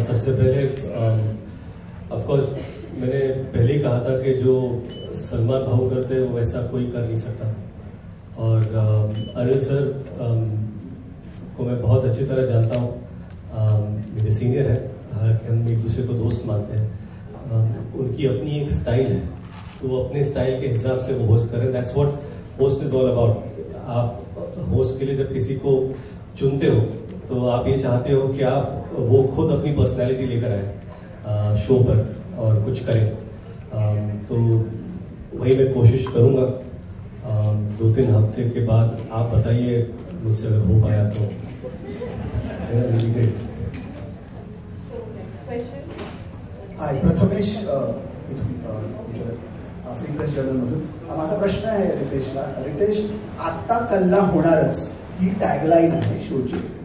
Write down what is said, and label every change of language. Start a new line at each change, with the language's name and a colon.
Hindi: सबसे पहले of course मैंने पहले ही कहा था कि जो सलमान भाऊ करते हैं वो वैसा कोई कर नहीं सकता. और अनिल सर को मैं बहुत अच्छी तरह जानता हूँ. मेरे सीनियर है, हालांकि हम एक दूसरे को दोस्त मानते हैं. उनकी अपनी एक स्टाइल है, तो वो अपने स्टाइल के हिसाब से वो होस्ट करें.
English: That's what host is all about.
Hindi: आप होस्ट के लिए जब किसी को चुनते हो तो आप ये चाहते हो कि आप वो खुद अपनी पर्सनैलिटी लेकर आए शो पर और कुछ करें. तो वही मैं कोशिश करूँगा. 2-3 हफ्ते के बाद आप बताइए मुझसे अगर हो पाया तो.
Marathi: हाय, प्रथमेश इथून फ्री प्रेस जर्नलमधून. माझा प्रश्न आहे रितेशला. रितेश, आत्ता कल्ला होणारच ही टॅगलाईन आहे शोची.